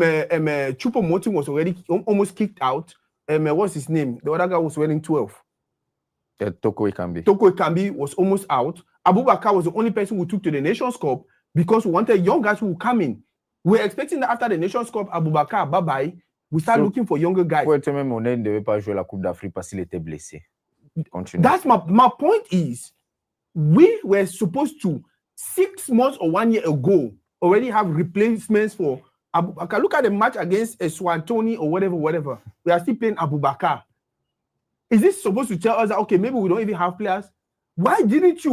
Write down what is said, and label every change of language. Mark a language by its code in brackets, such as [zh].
[en] Choupo-Moting was already almost kicked out. What's his name? The other guy was wearing 12. Toko Ekambi. Toko Ekambi was almost out. Abubakar was the only person who took to the Nations Cup because we wanted young guys who would come in. We're expecting that after the Nations Cup, Abubakar, bye-bye, we start looking for younger guys. [fr] Même on ne devait pas jouer la Coupe d'Afrique parce qu'il était blessé. [en] Continue. That's my point is, we were supposed to, 6 months or 1 year ago, already have replacements for Abubakar. Look at the match against Eswatini or whatever. We are still playing Abubakar. Is this supposed to tell us that, okay, maybe we don't even have players? Why didn't you?